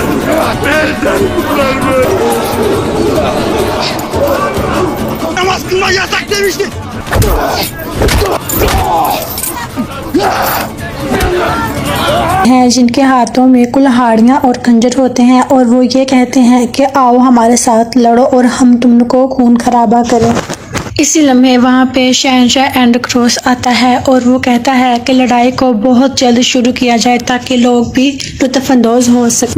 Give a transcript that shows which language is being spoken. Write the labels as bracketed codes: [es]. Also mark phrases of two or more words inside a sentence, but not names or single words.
[tr] Ne der bunlar böyle? Namaz kılmak yasak demişti. [ur] ہیں جنکے ہاتھوں میں کلہاڑیاں اور خنجر ہوتے ہیں اور وہ یہ کہتے ہیں کہ آؤ ہمارے ساتھ لڑو اور ہم تمکو خون خرابہ کریں. اسی لمحے وہاں پے شہنشاہ اینڈروکروس آتا ہے اور وہ کہتا ہے کہ لڑائی کو بہت جلد شروع کیا جائے تاکہ لوگ بھی لطف‌اندوز ہو سکیں.